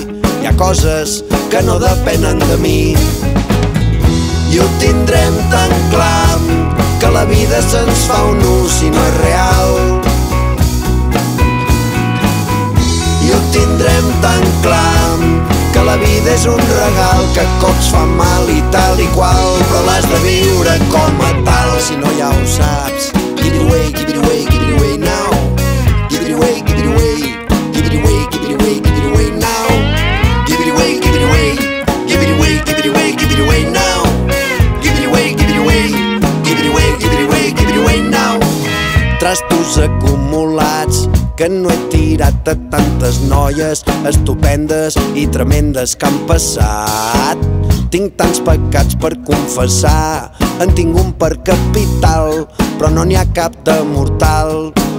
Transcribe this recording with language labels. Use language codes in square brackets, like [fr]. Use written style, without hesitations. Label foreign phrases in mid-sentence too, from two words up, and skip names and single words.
[ca] Hi ha coses que no depenen de mi i ho tindrem tan clar que la vida se'ns fa un ús i no és real. I ho tindrem tan clar que la vida és un regal que cops fa mal i tal i qual, però l'has de viure com a tal. Si no ja ho saps, [en] give it away, give it away, give it away now. Give it away, give it away, give it away, give it away, give it away now. Give it away, give it away, give it away, give it away, give it away now. Give it away, give it away, give it away, give it away, give it away now. [ca] Trastos acumulats que no he tirat a tantes noies estupendes i tremendes que han passat. Tinc tants pecats per confessar, en tinc un per capital, però no n'hi ha cap de mortal.